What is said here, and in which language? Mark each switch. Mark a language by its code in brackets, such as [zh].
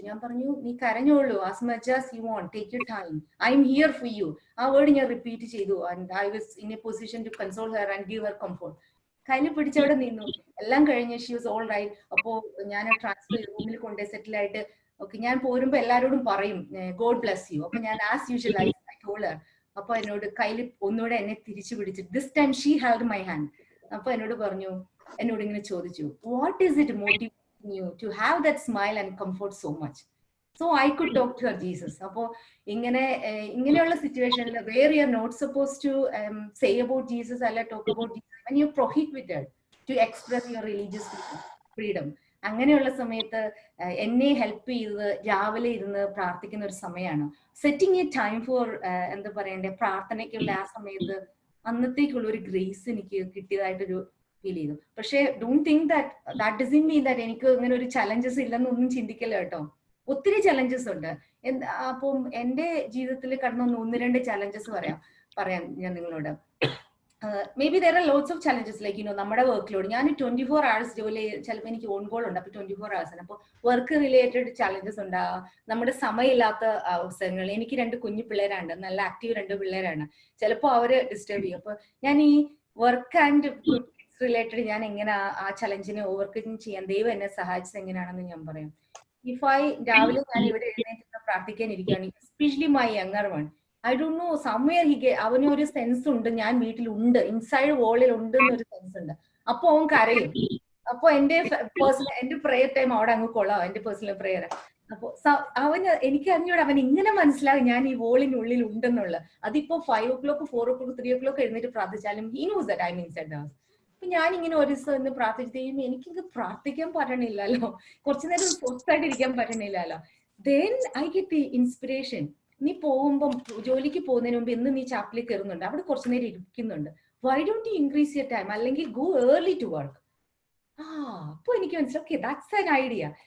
[ml] ഞാൻ പറഞ്ഞു, നീ കരഞ്ഞോളൂ, [en] as much as you want, take your time, I am here for you. [ml] ആ word ഞാൻ റിപ്പീറ്റ് ചെയ്തു. [en] And I was in a position to console her and give her comfort. [ml] കയ്യിൽ പിടിച്ചവിടെ നിന്നു. എല്ലാം കഴിഞ്ഞ് [en] She was all right. [ml] അപ്പോ ഞാൻ transfer റൂമിൽ കൊണ്ടേ സെറ്റിൽ ആയിട്ട്, ഓക്കെ, ഞാൻ പോരുമ്പോ എല്ലാരോടും പറയും [en] God bless you. [ml] അപ്പൊ ഞാൻ [en] As usual I told her. [ml] അപ്പൊ എന്നോട് കയ്യിൽ ഒന്നുകൂടെ എന്നെ തിരിച്ചു പിടിച്ചു. [en] This time she held my hand. [ml] അപ്പൊ എന്നോട് ഇങ്ങനെ ചോദിച്ചു, [en] What is it motivating you to have that smile and comfort so much? So I could talk to her Jesus. [ml] അപ്പോ ഇങ്ങനെയുള്ള സിറ്റുവേഷനിൽ [en] Where you are not suppose to say about Jesus അല്ല talk about Jesus, and you prohibited to express your religious freedom. [ml] അങ്ങനെയുള്ള സമയത്ത് എന്നെ help ചെയ്തത് രാവിലെ ഇരുന്ന് പ്രാർത്ഥിക്കുന്ന ഒരു സമയമാണ്. [en] setting a time for [ml] എന്താ പറയണ്ടേ, പ്രാർത്ഥനയ്ക്കുള്ള ആ സമയത്ത് അന്നത്തേക്കുള്ള ഒരു ഗ്രേസ് എനിക്ക് കിട്ടിയതായിട്ടൊരു ഫീൽ ചെയ്തു. പക്ഷെ [en] don't think that doesn't mean that [ml] എനിക്ക് ഇങ്ങനെ ഒരു ചലഞ്ചസ് ഇല്ലെന്നൊന്നും ചിന്തിക്കല്ല കേട്ടോ. ഒത്തിരി ചലഞ്ചസ് ഉണ്ട്. അപ്പം എന്റെ ജീവിതത്തിൽ കടന്ന 1-2 ചലഞ്ചസ് പറയാം ഞാൻ നിങ്ങളോട്. [en] Maybe there are lots of challenges, like [ml] നമ്മുടെ വർക്ക് ലോഡ്. ഞാൻ 24 hours ജോലി, ചിലപ്പോൾ എനിക്ക് ഓൺ കോൾ ഉണ്ട്. അപ്പൊ 24 hours ആണ്. അപ്പൊ വർക്ക് റിലേറ്റഡ് ചലഞ്ചസ് ഉണ്ടാകും. നമ്മുടെ സമയമില്ലാത്ത അവസരങ്ങൾ. എനിക്ക് 2 കുഞ്ഞു പിള്ളേരാണ്, നല്ല ആക്റ്റീവ് 2 പിള്ളേരാണ്. ചിലപ്പോൾ അവര് ഡിസ്റ്റർബ് ചെയ്യും. അപ്പൊ ഞാൻ ഈ വർക്ക് ആൻഡ് റിലേറ്റഡ് ഞാൻ എങ്ങനെ ആ ചലഞ്ചിനെ ഓവർകം ചെയ്യാൻ ദൈവം എന്നെ സഹായിച്ചത് എങ്ങനെയാണെന്ന് ഞാൻ പറയാം. രാവിലെ ഞാൻ ഇവിടെ എഴുന്നേറ്റ് പ്രാർത്ഥിക്കാൻ ഇരിക്കുകയാണ്, [en] Especially my younger one. I don't know, somewhere [ml] അവന് ഒരു സെൻസ് ഉണ്ട്, ഞാൻ വീട്ടിലുണ്ട്, ഇൻസൈഡ് വോളിൽ ഉണ്ട് എന്നൊരു സെൻസ് ഉണ്ട്. അപ്പൊ അവൻ കരയും. അപ്പൊ എന്റെ പ്രെയർ ടൈം അവിടെ അങ്ങ് കൊള്ളാം, എന്റെ പേഴ്സണൽ പ്രെയർ. അപ്പൊ എനിക്ക് അറിഞ്ഞൂടെ അവൻ ഇങ്ങനെ മനസ്സിലാവും ഞാൻ ഈ വോളിനുള്ളിൽ ഉണ്ടെന്നുള്ളത്. [en] അതിപ്പോ 5 o'clock 4 o'clock 3 o'clock [ml] എഴുന്നേറ്റ് പ്രാർത്ഥിച്ചാലും [en] he knows that I'm inside the house. [ml] അപ്പൊ ഞാനിങ്ങനെ ഒരു ദിവസം ഇന്ന് പ്രാർത്ഥിച്ചു കഴിയുമ്പോൾ എനിക്കിത് പ്രാർത്ഥിക്കാൻ പറ്റണില്ലല്ലോ, കുറച്ചു നേരം സ്വസ്ഥായിട്ട് ഇരിക്കാൻ പറ്റണില്ലല്ലോ. [en] Then I get the inspiration. [ml] നീ പോകുമ്പം, ജോലിക്ക് പോകുന്നതിന് മുമ്പ് ഇന്ന് നീ ചാപ്പിൽ കയറുന്നുണ്ട്, അവിടെ കുറച്ചു നേരം ഇരിക്കുന്നുണ്ട്, [en] Why don't you increase your time, അല്ലെങ്കിൽ go early to work. [ml] അപ്പൊ എനിക്ക് മനസ്സിലായി, [en] Okay, that's an idea.